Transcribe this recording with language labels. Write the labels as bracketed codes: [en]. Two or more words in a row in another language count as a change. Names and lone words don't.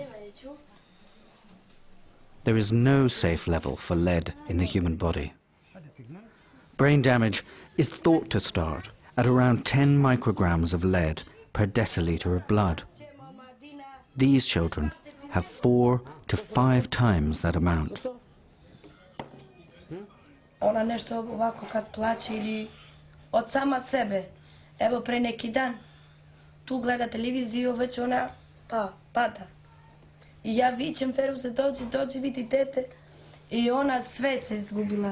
[en] There is no safe level for lead in the human body. Brain damage is thought to start at around 10 micrograms of lead per deciliter of blood. These children have 4 to 5 times that amount. [sr] Ona nešto ovako kad plače ili od sama sebe. Evo pre neki dan, tu gleda televiziju, već ona pada. I ja vičem, Feruze, dođi, vidi dete. I ona sve se izgubila.